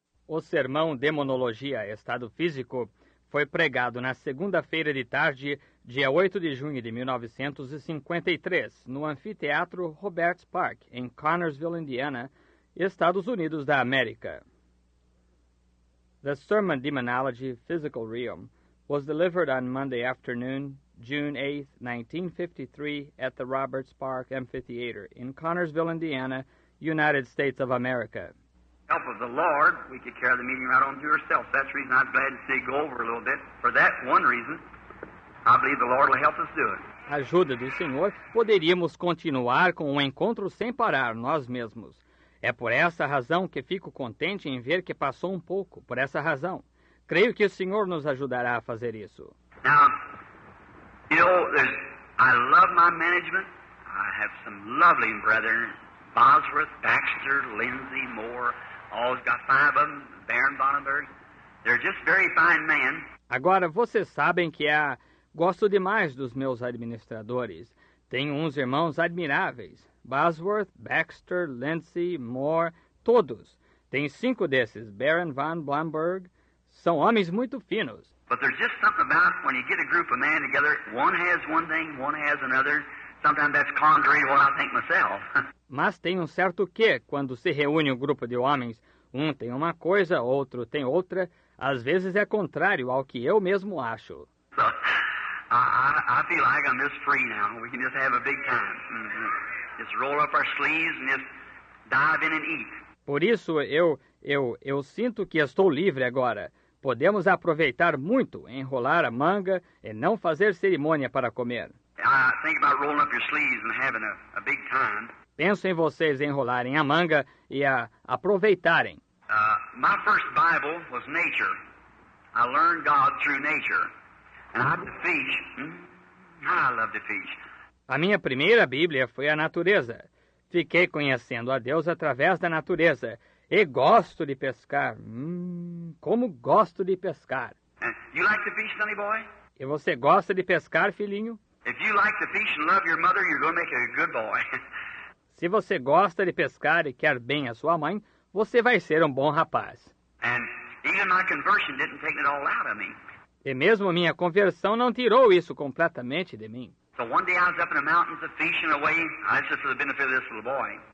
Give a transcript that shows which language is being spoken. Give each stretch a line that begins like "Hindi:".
Portuguese: O sermão Demonologia, Estado Físico, foi pregado na segunda-feira de tarde, dia 8 de junho de 1953, no Anfiteatro Roberts Park, em Connersville, Indiana, Estados Unidos da América.
English: The sermon Demonology, Physical Realm was delivered on Monday afternoon, June 8, 1953, at the Roberts Park Amphitheater in Connersville, Indiana, United States of America. Help of the Lord, we could carry the meeting right on to ourselves. That's the reason I was glad to see go over a little bit. For that one reason, I believe the Lord will help us do it.
Portuguese: Ajuda do Senhor, poderíamos continuar com o encontro sem parar nós mesmos. É por essa razão que fico contente em ver que passou um pouco. Por essa razão, creio que o Senhor nos ajudará a fazer isso.
English: Now, you know, I love my management. I have some lovely brethren, Bosworth, Baxter, Lindsay, Moore. Always got 5 of them, Baron Bonnenberg. They're just very fine men.
Portuguese: Agora, vocês sabem que gosto demais dos meus administradores. Tenho uns irmãos admiráveis. Bosworth, Baxter, Lindsay, Moore, todos. Tem 5 desses, Baron von Blomberg. São homens muito finos.
English: But there's just something about when you get a group of men together, one has one thing, one has another. Sometimes that's contrary to what I think myself.
Portuguese: Mas tem um certo quê quando se reúne um grupo de homens. Um tem uma coisa, outro tem outra. Às vezes é contrário ao que eu mesmo acho.
English: So, I feel like I'm just free now. We can just have a big time. Just roll up our sleeves and just dive in and eat.
Portuguese: Por isso eu sinto que estou livre agora. Podemos aproveitar muito, enrolar a manga e não fazer cerimônia para comer.
English: I think about rolling up your sleeves and having a big time.
Portuguese: Penso em vocês enrolarem a manga e aproveitarem.
English: My first Bible was nature. I learned God through nature. And I love to fish. I love to fish.
Portuguese: A minha primeira Bíblia foi a natureza. Fiquei conhecendo a Deus através da natureza. E gosto de pescar. Como gosto de pescar.
English: You like to fish, sonny boy?
Portuguese: E você gosta de pescar, filhinho?
English: If you like to fish and love your mother, you're going to make a good boy.
Portuguese: Se você gosta de pescar e quer bem a sua mãe, você vai ser um bom rapaz.
English: And even my conversion didn't take it all out of me.
Portuguese: E mesmo minha conversão não tirou isso completamente de mim.
English: So one day I was up in the mountains fishing away. That's just for the benefit of this little boy.